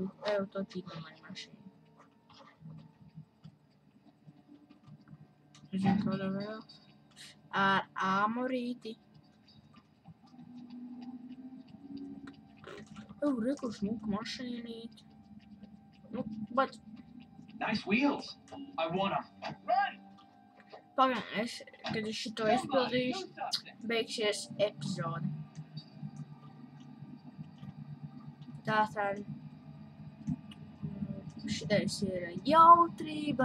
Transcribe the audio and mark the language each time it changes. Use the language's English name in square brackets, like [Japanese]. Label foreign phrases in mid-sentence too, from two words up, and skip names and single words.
[Latvian] Eju, to tīk man mašīna. Zinu, kādā vēl. Ar āmurīti. Reku šmuka mašīnīti. Nu, bet... [English] Nice wheels. I wanna run. [Latvian] Pagaidām, kad es šito izpildīšu, beigsies epizode. Tātad šitais ir jautrība.